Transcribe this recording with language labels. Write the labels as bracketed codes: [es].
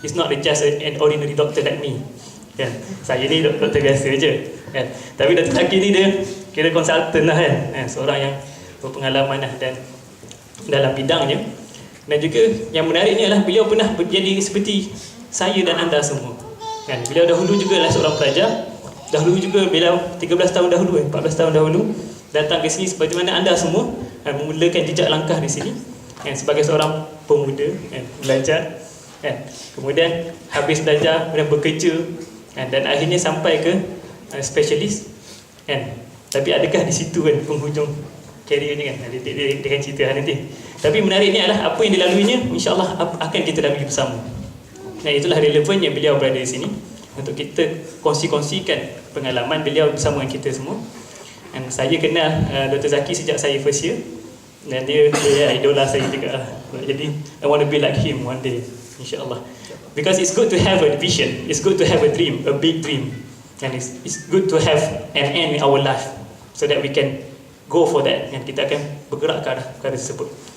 [en] He's not just an ordinary doctor like me. [ms] Saya ni doktor biasa je. Tapi Dr. Zaki ni dia kira konsultan lah seorang yang berpengalaman dan dalam bidangnya. Dan juga yang menariknya adalah beliau pernah jadi seperti saya dan anda semua. Beliau dahulu juga adalah seorang pelajar. Dahulu juga beliau 13 tahun dahulu, 14 tahun dahulu datang ke sini seperti mana anda semua, memulakan jejak langkah di sini sebagai seorang pemuda, belajar, kemudian habis belajar, kemudian bekerja, dan akhirnya sampai ke specialist. Tapi adakah di situ penghujung career-nya dia akan cerita nanti. Tapi menariknya adalah apa yang dilaluinya, insya-Allah akan kita lalui bersama. Dan itulah relevannya beliau berada di sini untuk kita kongsi-kongsikan pengalaman beliau bersama dengan kita semua. Dan saya kenal Dr. Zaki sejak saya [en] first year, [ms] dan dia idola saya juga. [en] Jadi I want to be like him one day, insya-Allah. Because it's good to have a vision, it's good to have a dream, a big dream, and it's good to have an end in our life so that we can go for that, [ms] dan kita akan bergerak ke arah perkara tersebut.